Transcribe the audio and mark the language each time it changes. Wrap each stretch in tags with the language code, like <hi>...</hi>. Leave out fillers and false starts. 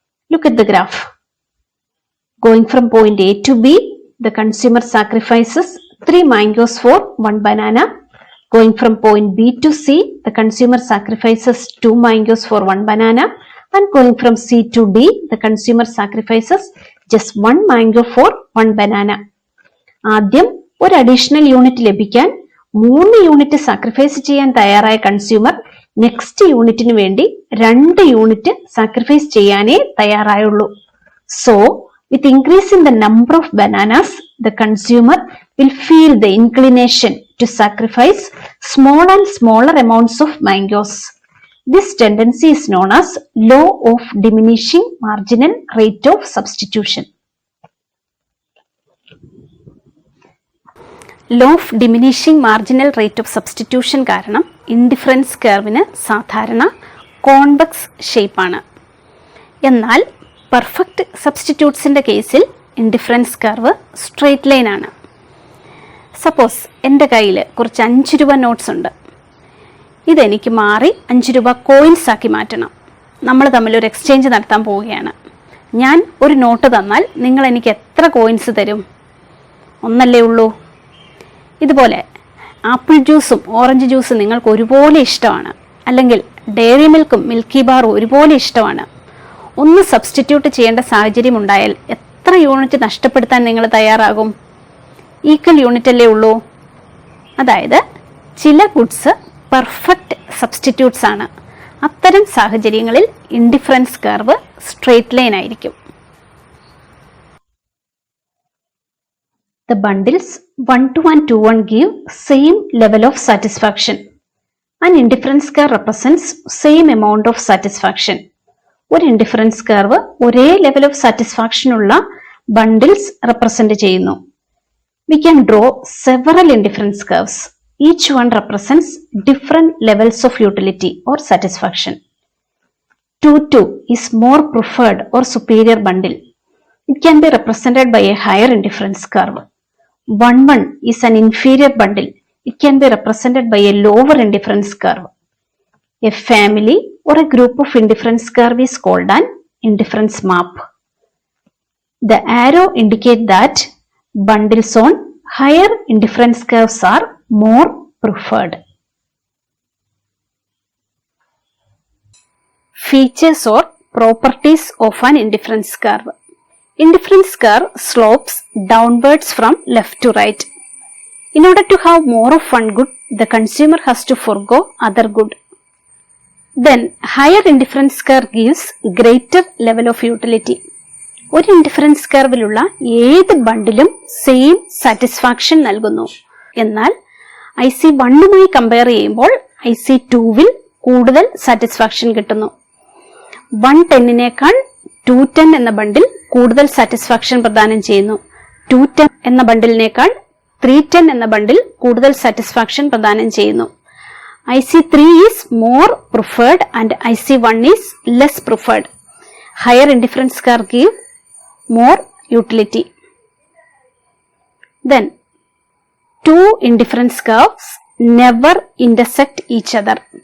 <en>Look at the graph. Going from point A to B, the consumer sacrifices 3 mangoes for 1 banana. Going from point B to C, the consumer sacrifices 2 mangoes for 1 banana. And going from C to D, the consumer sacrifices just 1 mango for 1 banana.</en> <ml>ആദ്യം ഒരു additional unit ലഭിക്കാൻ 3 unit sacrifice ചെയ്യാൻ തയ്യാറായ consumer next യൂണിറ്റിന് വേണ്ടി 2 unit sacrifice ചെയ്യാനേ തയ്യാറായുള്ളൂ.</ml> <en>So with increase in the number of bananas, the consumer will feel the inclination to sacrifice small and smaller amounts of mangoes. This tendency is known as law of diminishing marginal rate of substitution. Law of diminishing marginal rate of substitution</en> <ml>കാരണം indifference കർവിന് സാധാരണ convex ഷേപ്പാണ്. എന്നാൽ perfect സബ്സ്റ്റിറ്റ്യൂട്ട്സിൻ്റെ കേസിൽ indifference curve straight line ആണ്. Suppose എൻ്റെ കയ്യിൽ കുറച്ച് 5 രൂപ നോട്ട്സ് ഉണ്ട്. ഇതെനിക്ക് മാറി 5 രൂപ കോയിൻസ് ആക്കി മാറ്റണം. നമ്മൾ തമ്മിലൊരു എക്സ്ചേഞ്ച് നടത്താൻ പോവുകയാണ്. ഞാൻ ഒരു നോട്ട് തന്നാൽ നിങ്ങൾ എനിക്ക് എത്ര കോയിൻസ് തരും? 1 ഉള്ളൂ. ഇതുപോലെ ആപ്പിൾ ജ്യൂസും ഓറഞ്ച് ജ്യൂസും നിങ്ങൾക്ക് ഒരുപോലെ ഇഷ്ടമാണ്, അല്ലെങ്കിൽ ഡയറി മിൽക്കും മിൽക്കി ബാറും ഒരുപോലെ ഇഷ്ടമാണ്. ഒന്ന് സബ്സ്റ്റിറ്റ്യൂട്ട് ചെയ്യേണ്ട സാഹചര്യം ഉണ്ടായാൽ എത്ര യൂണിറ്റ് നഷ്ടപ്പെടുത്താൻ നിങ്ങൾ തയ്യാറാകും? ഈക്വൽ യൂണിറ്റ് അല്ലേ ഉള്ളൂ. അതായത് ചില ഗുഡ്സ് പെർഫെക്റ്റ് സബ്സ്റ്റിറ്റ്യൂട്ട്സ് ആണ്. അത്തരം സാഹചര്യങ്ങളിൽ ഇൻഡിഫറൻസ് കർവ് സ്ട്രെയിറ്റ് ലൈൻ ആയിരിക്കും.</ml> <en>The bundles 1-2 and 2-1 give same level of satisfaction. An indifference curve represents same amount of satisfaction.</en> <ml>ഒരു ഇൻഡിഫറൻസ് കർവ് ഒരേ ലെവൽ ഓഫ് സാറ്റിസ്ഫാക്ഷൻ ഉള്ള ബണ്ടിൽസ് റെപ്രസെന്റ് ചെയ്യുന്നു.</ml> <en>We can draw several indifference curves. Each one represents different levels of utility or satisfaction. 2-2 is more preferred or superior bundle. It can be represented by a higher indifference curve. 1-1 is an inferior bundle. It can be represented by a lower indifference curve. A family or a group of indifference curve is called an indifference map. The arrow indicates that bundles on higher indifference curves are more preferred. Features or properties of an indifference curve. Indifference curve slopes downwards from left to right. In order to have more of one good, the consumer has to forgo other good. Then higher indifference curve gives greater level of utility.</en> <ml>ഒരു indifference കർവിലുള്ള ഏത് ബണ്ടിലും same satisfaction നൽകുന്നു. എന്നാൽ IC1മായി compare ചെയ്യുമ്പോൾ IC2വിൽ കൂടുതൽ satisfaction കിട്ടുന്നു. 110നേക്കാൾ 210 എന്ന ബണ്ടിൽ കൂടുതൽ satisfaction പ്രദാനം ചെയ്യുന്നു. 210 എന്ന ബണ്ടിലിനേക്കാൾ 310 എന്ന ബണ്ടിൽ കൂടുതൽ സാറ്റിസ്ഫാക്ഷൻ പ്രദാനം ചെയ്യുന്നു.</ml> <en>IC3 is more preferred and IC1 is less preferred. Higher indifference curve give more utility. Then, two indifference curves never intersect each other.</en>